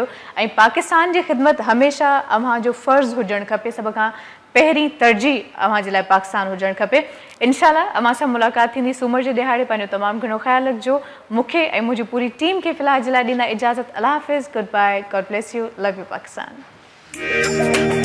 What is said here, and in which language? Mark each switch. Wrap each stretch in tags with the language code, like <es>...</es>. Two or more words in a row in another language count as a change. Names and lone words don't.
<sd>ऐं पाकिस्तान जी ख़िदमत हमेशह अव्हांजो फ़र्ज़ु हुजणु खपे, सभ खां पहिरीं तरजीह अव्हांजे लाइ पाकिस्तान हुजणु खपे। इंशाल्लाह अव्हां सां मुलाक़ात थींदी सूमर जे ॾिहाड़े। पंहिंजो तमामु घणो ख़्यालु रखिजो। मूंखे ऐं मुंहिंजी पूरी टीम खे फ़िलहाल जे लाइ ॾींदा इजाज़त।</sd> <ur>اللہ حافظ,</ur> <en>Good bye, God bless you, love you Pakistan.</en>